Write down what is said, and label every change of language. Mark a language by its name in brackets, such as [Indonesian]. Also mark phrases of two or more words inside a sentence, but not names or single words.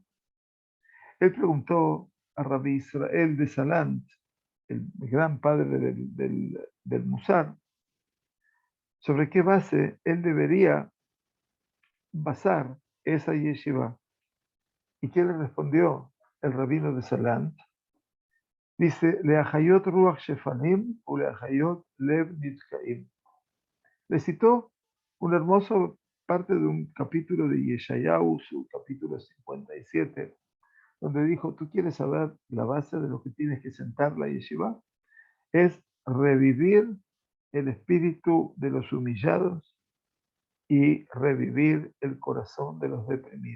[Spanish] Él preguntó a Rabbi Israel de Salant, el gran padre del Musar, sobre qué base él debería basar esa yeshiva. ¿Y qué le respondió el rabino de Salant? Dice, [Hebrew] להחיות רוח שפלים ולהחיות לב נדכאים. [Spanish] Le citó una hermosa parte de un capítulo de Yeshayahu, su capítulo 57, donde dijo, ¿tú quieres saber la base de lo que tienes que sentar la yeshiva? Es revivir el espíritu de los humillados y revivir el corazón de los deprimidos.